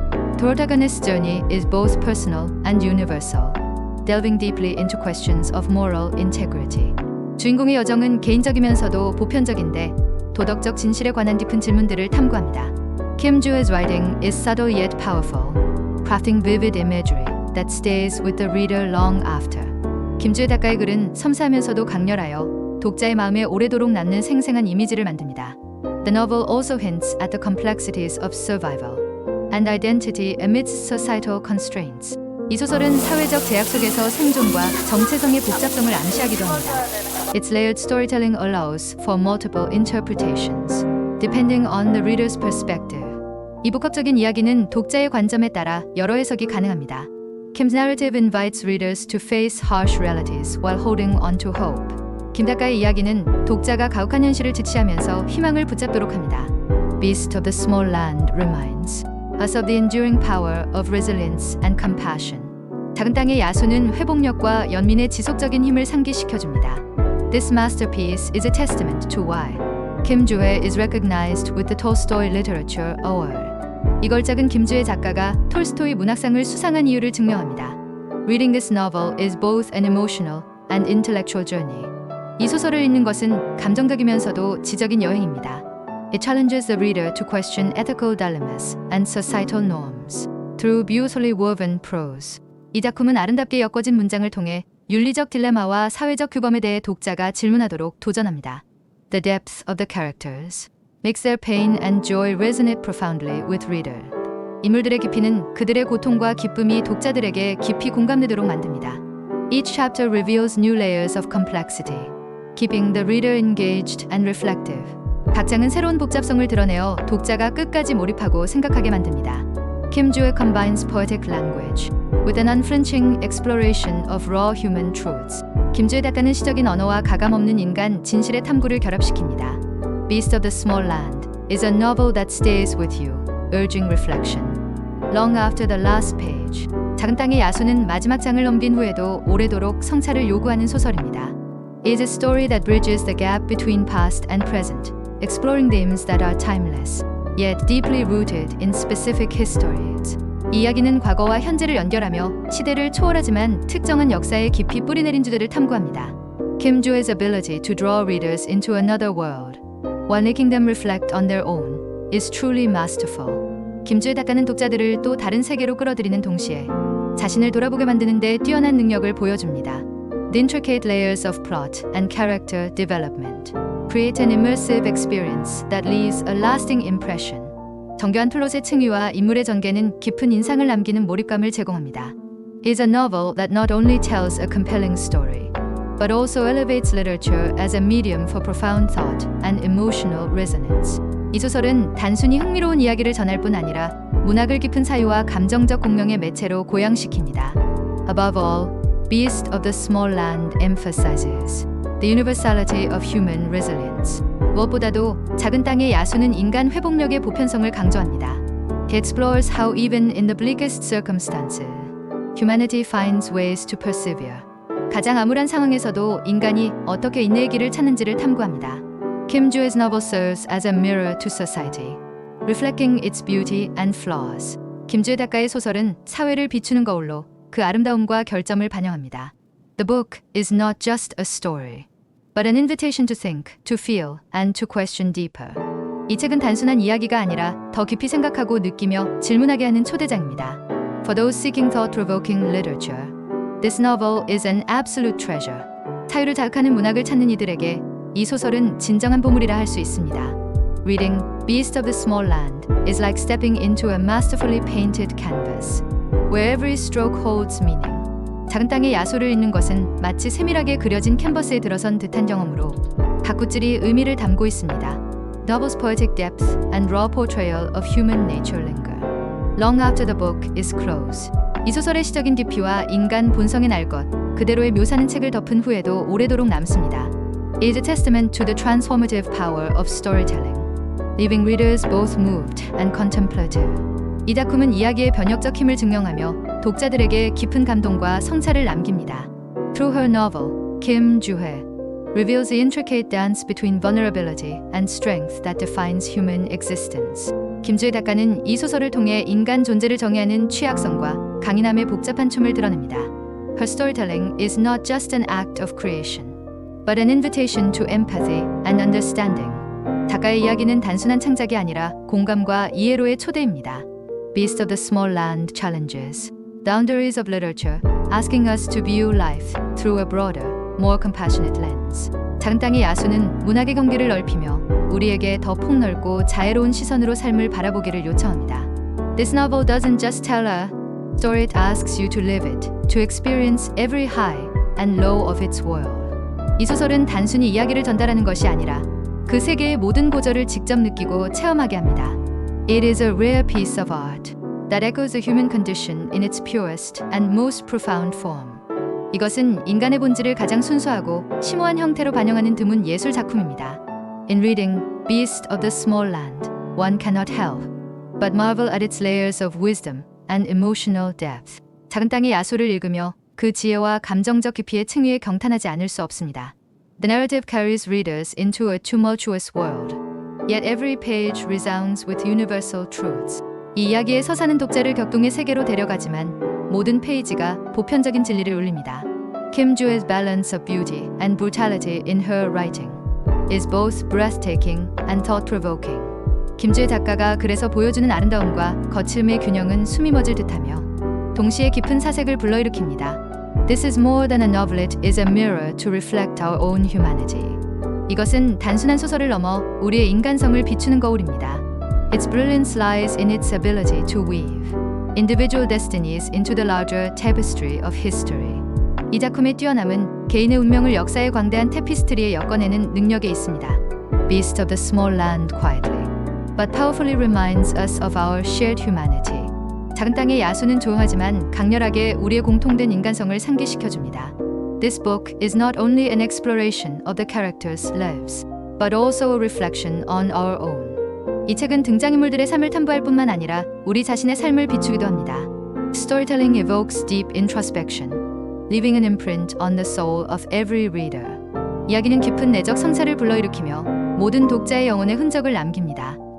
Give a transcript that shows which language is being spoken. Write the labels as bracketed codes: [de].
[en] The protagonist's journey is both personal and universal, delving deeply into questions of moral integrity. [ko] 주인공의 여정은 개인적이면서도 보편적인데 도덕적 진실에 관한 깊은 질문들을 탐구합니다. [en] Kim Joo-ho's writing is subtle yet powerful, crafting vivid imagery that stays with the reader long after. [ko] 김주혜 작가의 글은 섬세하면서도 강렬하여 독자의 마음에 오래도록 남는 생생한 이미지를 만듭니다. [en] The novel also hints at the complexities of survival and identity amidst societal constraints. [ko] 이 소설은 사회적 제약 속에서 생존과 정체성의 복잡성을 암시하기도 합니다. [en] Its layered storytelling allows for multiple interpretations, depending on the reader's perspective. [ko] 이 복합적인 이야기는 독자의 관점에 따라 여러 해석이 가능합니다. [en] Kim's narrative invites readers to face harsh realities while holding on to hope. [ko] 김 작가의 이야기는 독자가 가혹한 현실을 직시하면서 희망을 붙잡도록 합니다. [en] Beast of the Small Land reminds us of the enduring power of resilience and compassion. [ko] 작은 땅의 야수는 회복력과 연민의 지속적인 힘을 상기시켜줍니다. [en] This masterpiece is a testament to why Kim Joo-ho is recognized with the Tolstoy Literature Award. [ko] 이 걸작은 김주혜 작가가 톨스토이 문학상을 수상한 이유를 증명합니다. [en] Reading this novel is both an emotional and intellectual journey. [ko] 이 소설을 읽는 것은 감정적이면서도 지적인 여행입니다. [en] It challenges the reader to question ethical dilemmas and societal norms through beautifully woven prose. [ko] 이 작품은 아름답게 엮어진 문장을 통해 윤리적 딜레마와 사회적 규범에 대해 독자가 질문하도록 도전합니다. [en] The depth of the characters makes their pain and joy resonate profoundly with reader. [ko] 인물들의 깊이는 그들의 고통과 기쁨이 독자들에게 깊이 공감되도록 만듭니다. [en] Each chapter reveals new layers of complexity, keeping the reader engaged and reflective. [ko] 각 장은 새로운 복잡성을 드러내어 독자가 끝까지 몰입하고 생각하게 만듭니다. [en] Kim Joo-ho combines poetic language with an unflinching exploration of raw human truths. [ko] 김주혜 작가는 시적인 언어와 가감없는 인간 진실의 탐구를 결합시킵니다. [en] Beast of the Small Land is a novel that stays with you, urging reflection. Long after the last page. [ko] 작은 땅의 야수는 마지막 장을 넘긴 후에도 오래도록 성찰을 요구하는 소설입니다. [en] It is a story that bridges the gap between past and present, exploring themes that are timeless, yet deeply rooted in specific histories. [ko] 이 이야기는 과거와 현재를 연결하며 시대를 초월하지만 특정한 역사에 깊이 뿌리내린 주제를 탐구합니다. [en] Kim Joo-he's ability to draw readers into another world, while making them reflect on their own, is truly masterful. [ko] 김주혜 작가는 독자들을 또 다른 세계로 끌어들이는 동시에 자신을 돌아보게 만드는 데 뛰어난 능력을 보여줍니다. [en] The intricate layers of plot and character development create an immersive experience that leaves a lasting impression. [ko] 정교한 플롯의 층위와 인물의 전개는 깊은 인상을 남기는 몰입감을 제공합니다. [en] It is a novel that not only tells a compelling story, but also elevates literature as a medium for profound thought and emotional resonance. [ko] 이 소설은 단순히 흥미로운 이야기를 전할 뿐 아니라 문학을 깊은 사유와 감정적 공명의 매체로 고양시킵니다. [en] Above all, Beast of the Small Land emphasizes the universality of human resilience. [ko] 무엇보다도 작은 땅의 야수는 인간 회복력의 보편성을 강조합니다. [en] He explores how even in the bleakest circumstances, humanity finds ways to persevere. [ko] 가장 암울한 상황에서도 인간이 어떻게 인내의 길을 찾는지를 탐구합니다. [en] Kim Joo-he's novel serves as a mirror to society, reflecting its beauty and flaws. [ko] 김주혜 작가의 소설은 사회를 비추는 거울로 그 아름다움과 결점을 반영합니다. [en] The book is not just a story, but an invitation to think, to feel, and to question deeper. [ko] 이 책은 단순한 이야기가 아니라 더 깊이 생각하고 느끼며 질문하게 하는 초대장입니다. [en] For those seeking thought-provoking literature, this novel is an absolute treasure. [ko] 사유를 자극하는 문학을 찾는 이들에게 이 소설은 진정한 보물이라 할 수 있습니다. [en] Reading Beast of the Small Land is like stepping into a masterfully painted canvas, where every stroke holds meaning. [ko] 작은 땅의 야수를 읽는 것은 마치 세밀하게 그려진 캔버스에 들어선 듯한 경험으로 각 굿줄이 의미를 담고 있습니다. [en] Novel's poetic depth and raw portrayal of human nature linger long after the book is closed. [ko] 이 소설의 시적인 깊이와 인간 본성의 날 것 그대로의 묘사는 책을 덮은 후에도 오래도록 남습니다. [en] It is a testament to the transformative power of storytelling, leaving readers both moved and contemplative. [ko] 이 작품은 이야기의 변혁적 힘을 증명하며 독자들에게 깊은 감동과 성찰을 남깁니다. [en] Through her novel, Kim Joo-he reveals the intricate dance between vulnerability and strength that defines human existence. [ko] 김주혜 작가는 이 소설을 통해 인간 존재를 정의하는 취약성과 강인함의 복잡한 춤을 드러냅니다. [en] Her storytelling is not just an act of creation, but an invitation to empathy and understanding. [ko] 작가의 이야기는 단순한 창작이 아니라 공감과 이해로의 초대입니다. [en] Beast of the Small Land challenges boundaries of literature, asking us to view life through a broader, more compassionate lens. [ko] 작은 땅의 야수는 문학의 경계를 넓히며 우리에게 더 폭넓고 자애로운 시선으로 삶을 바라보기를 요청합니다. [en] This novel doesn't just tell a story, it asks you to live it, to experience every high and low of its world. [ko] 이 소설은 단순히 이야기를 전달하는 것이 아니라 그 세계의 모든 고절을 직접 느끼고 체험하게 합니다. [en] It is a rare piece of art that echoes the human condition in its purest and most profound form. [ko] 이것은 인간의 본질을 가장 순수하고 심오한 형태로 반영하는 드문 예술 작품입니다. [en] In reading Beast of the Small Land, one cannot help but marvel at its layers of wisdom and emotional depth. [ko] 작은 땅의 야수를 읽으며 그 지혜와 감정적 깊이의 층위에 경탄하지 않을 수 없습니다. [en] The narrative carries readers into a tumultuous world, yet every page resounds with universal truths. [ko] 이 이야기에 서사는 독자를 격동의 세계로 데려가지만 모든 페이지가 보편적인 진리를 울립니다. [en] Kim Joo-he's balance of beauty and brutality in her writing is both breathtaking and thought-provoking. [ko] 김주혜 작가가 그래서 보여주는 아름다움과 거칠음의 균형은 숨이 멎을 듯하며 동시에 깊은 사색을 불러일으킵니다. [en] This is more than a novelette, is a mirror to reflect our own humanity. [ko] 이것은 단순한 소설을 넘어 우리의 인간성을 비추는 거울입니다. [en] Its brilliance lies in its ability to weave individual destinies into the larger tapestry of history. [ko] 이 작품의 뛰어남은 개인의 운명을 역사의 광대한 테피스트리에 엮어내는 능력에 있습니다. [en] Beast of the Small Land quietly, but powerfully reminds us of our shared humanity. [ko] 작은 땅의 야수는 조용하지만 강렬하게 우리의 공통된 인간성을 상기시켜줍니다. [en] This book is not only an exploration of the characters' lives, but also a reflection on our own. [ko] 이 책은 등장인물들의 삶을 탐구할 뿐만 아니라 우리 자신의 삶을 비추기도 합니다. [en] Storytelling evokes deep introspection, leaving an imprint on the soul of every reader. [ko] 이야기는 깊은 내적 성찰을 불러일으키며 모든 독자의 영혼에 흔적을 남깁니다.